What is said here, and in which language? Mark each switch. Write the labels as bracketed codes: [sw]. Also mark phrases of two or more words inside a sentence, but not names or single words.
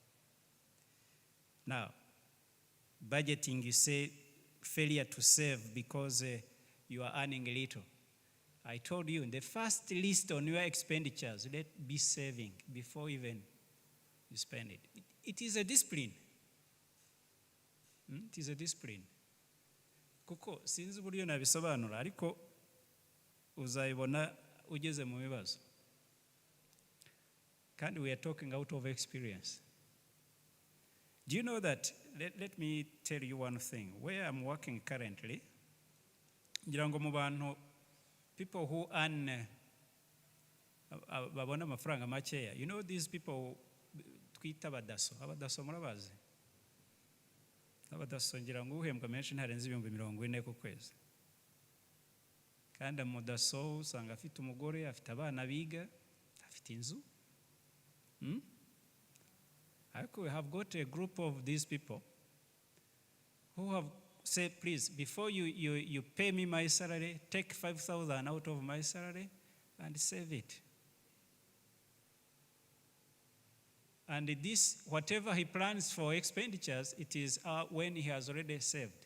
[en] Now, budgeting, you say failure to save because you are earning little. I told you, in the first list on your expenditures, let be saving before even you spend it. It is a discipline. It is a discipline. [rw] Kuko sinzi uburyo nabisobanura ariko uzayibona ugeze mu bibazo. [en] And we are talking out of experience. Do you know that, let me tell you one thing. Where I'm working currently, people who earn [rw] babona amafaranga makeya. [en] You know these people [rw] twita abadaso murabazi. Abadaso ngira ngo uhembwa menshi ntarenze 40,000 ku kwezi. Kandi umudaso usanga afite umugore, afite abana biga, afite inzu. [en] We have got a group of these people who have said, please, before you pay me my salary, take 5,000 out of my salary and save it. And this, whatever he plans for expenditures, it is when he has already saved.